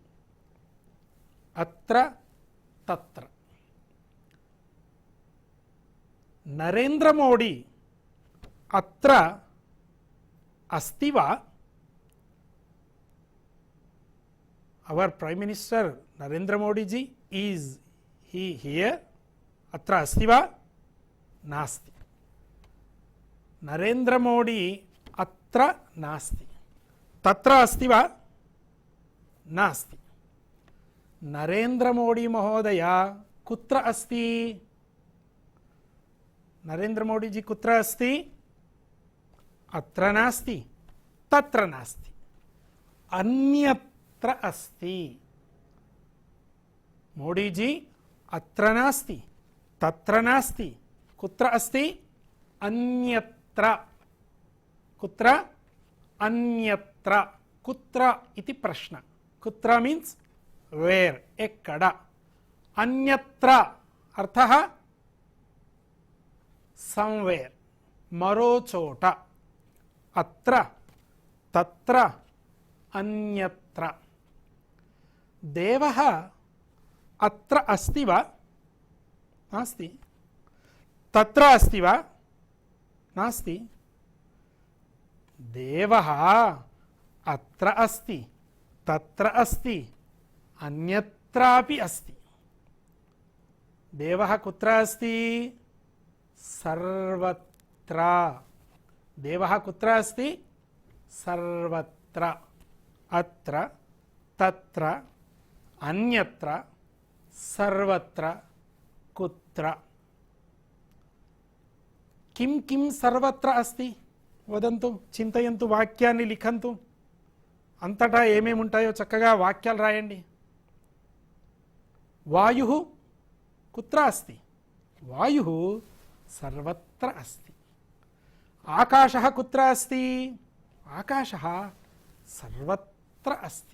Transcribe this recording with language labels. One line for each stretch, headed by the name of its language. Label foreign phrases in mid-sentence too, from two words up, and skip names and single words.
Sanskrit: అత్ర తత్ర. నరేంద్ర మోడీ అత్ర అస్తి వా?
English: our Prime Minister Narendra Modi ji, is he here?
Sanskrit: అత్ర అస్తి వా? నాస్తి. నరేంద్ర మోడీ అత్ర నాస్తి. తత్ర అస్తి వా? నాస్తి. నరేంద్ర మోడీ మహోదయ కుత్ర అస్తి? నరేంద్ర మోడీ జీ కుత్ర అస్తి? అత్ర నాస్తి, తత్ర నాస్తి, అన్యత్ర అస్తి. మోడీ జీ అత్ర నాస్తి, తత్ర నాస్తి, కుత్ర అస్తి? అన్యత్ర. కుత్ర? అన్యత్ర. కుత్ర ఇది ప్రశ్న.
Telugu: కుత్ర
English: means where,
Telugu: ఎక్కడ.
Sanskrit: అన్యత్ర అర్థః
Telugu: సంవేర్, మరో చోట.
Sanskrit: అత్ర, తత్ర, అన్యత్ర. దేవః అత్ర అస్తి వా? నాస్తి. తత్ర అస్తి వా? నాస్తి. దేవః అత్ర అస్తి, తత్ర అస్తి, అన్యత్రాపి అస్తి. దేవః కుత్ర అస్తి? సర్వత్ర. దేవః కుత్ర అస్తి? సర్వత్ర. అత్ర, తత్ర, అన్యత్ర, సర్వత్ర, కుత్ర. కిం కిం సర్వత్ర అస్తి? వదంతు, చింతయంతు, వాక్యాన్ని లిఖంతు.
Telugu: అంతటా ఏమేమి ఉంటాయో చక్కగా వాక్యాలు రాయండి.
Sanskrit: వాయుః కుత్ర అస్తి? వాయుః సర్వత్ర అస్తి. ఆకాశః కుత్ర అస్తి? ఆకాశః సర్వత్ర అస్తి.